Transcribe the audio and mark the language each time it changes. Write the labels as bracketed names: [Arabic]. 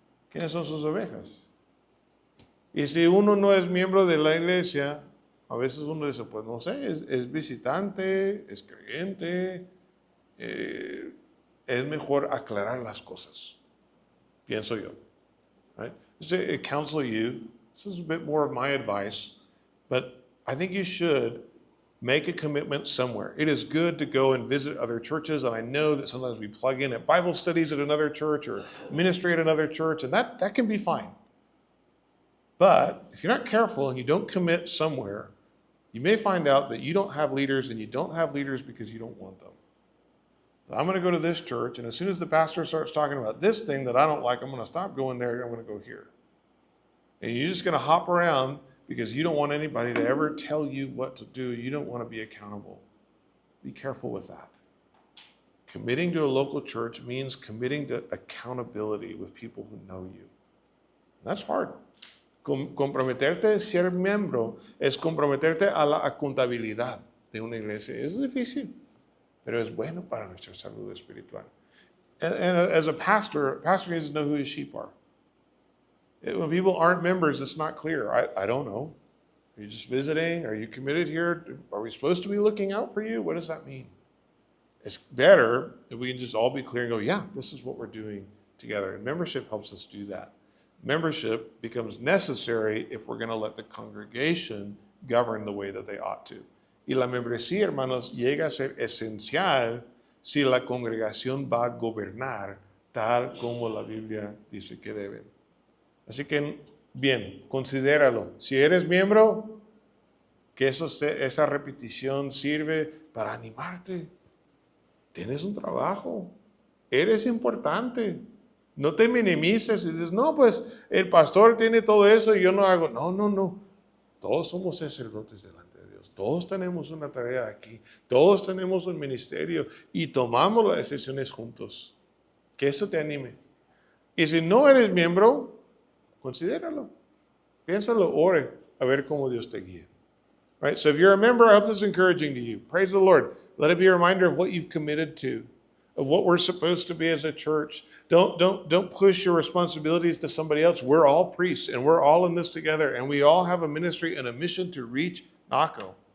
[Spanish] ¿Quiénes son sus ovejas? Y si uno no es miembro de la iglesia, a veces uno dice, pues no sé, es visitante, es creyente, es mejor aclarar las cosas, pienso yo. [English] Right? Just to counsel you, this is a bit more of my advice, but I think you should make a commitment somewhere. It is good to go and visit other churches, and I know that sometimes we plug in at Bible studies at another church or ministry at another church, and that can be fine. But if you're not careful and you don't commit somewhere, you may find out that you don't have leaders, and you don't have leaders because you don't want them. So I'm going to go to this church, and as soon as the pastor starts talking about this thing that I don't like, I'm going to stop going there, I'm going to go here. And you're just going to hop around because you don't want anybody to ever tell you what to do. You don't want to be accountable. Be careful with that. Committing to a local church means committing to accountability with people who know you. That's hard. [Spanish] Comprometerte a ser miembro es comprometerte a la contabilidad de una iglesia. Es difícil, pero es bueno para nuestra salud espiritual. [English] And as a pastor needs to know who his sheep are. When people aren't members, it's not clear. I don't know. Are you just visiting? Are you committed here? Are we supposed to be looking out for you? What does that mean? It's better if we can just all be clear and go, yeah, this is what we're doing together. And membership helps us do that. Membership becomes necessary if we're going to let the congregation govern the way that they ought to. [Spanish] Y la membresía, hermanos, llega a ser esencial si la congregación va a gobernar tal como la Biblia dice que deben. Así que, bien, considéralo. Si eres miembro, que esa repetición sirve para animarte. Tienes un trabajo. Eres importante. No te minimices y dices, no, pues el pastor tiene todo eso y yo no hago. No, no, no. Todos somos sacerdotes delante de Dios. Todos tenemos una tarea aquí. Todos tenemos un ministerio y tomamos las decisiones juntos. Que eso te anime. Y si no eres miembro, considéralo. Piénsalo, ore, a ver cómo Dios te guía. [English] Right? So if you're a member, I hope this is encouraging to you. Praise the Lord. Let it be a reminder of what you've committed to, of what we're supposed to be as a church. Don't push your responsibilities to somebody else. We're all priests and we're all in this together, and we all have a ministry and a mission to reach Naco.